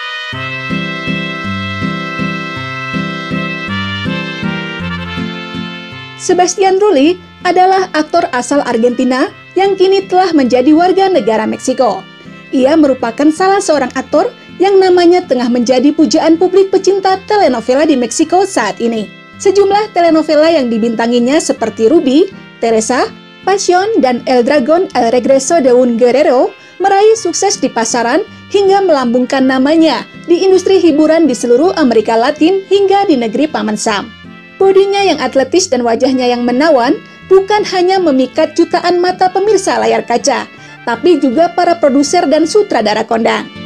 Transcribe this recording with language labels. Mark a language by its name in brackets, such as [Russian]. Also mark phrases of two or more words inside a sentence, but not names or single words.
[Indonesian] Sebastian Rulli adalah aktor asal Argentina yang kini telah menjadi warga negara Meksiko. Ia merupakan salah seorang aktor yang namanya tengah menjadi pujaan publik pecinta telenovela di Meksiko saat ini. Sejumlah telenovela yang dibintanginya seperti Ruby, Teresa, Pasión, dan El Dragón El Regreso de un Guerrero meraih sukses di pasaran hingga melambungkan namanya di industri hiburan di seluruh Amerika Latin hingga di negeri Paman Sam. Bodinya yang atletis dan wajahnya yang menawan bukan hanya memikat jutaan mata pemirsa layar kaca, tapi juga para produser dan sutradara kondang.